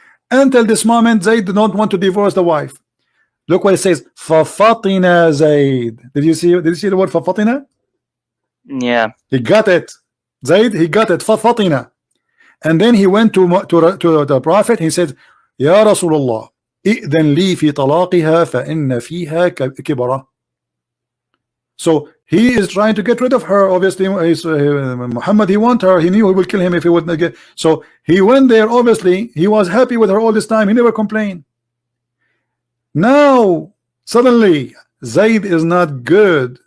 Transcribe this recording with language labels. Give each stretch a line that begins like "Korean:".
English: Until this moment, Zayd did not want to divorce the wife. Look what it says. فَفَطِنَ Zayd. Did you see the word فَفَطِنَ? Yeah. He got it. Zayd, he got it. فَفَطِنَ. And then he went to the Prophet. He said,
Arabic: يا رسول الله إذن لي في طلاقها فإن فيها كبرة.
English: So he is trying to get rid of her. Obviously, Muhammad, he want her. He knew he will kill him if he wouldn't get. So he went there. Obviously, he was happy with her all this time. He never complained. Now suddenly, Zayd is not good.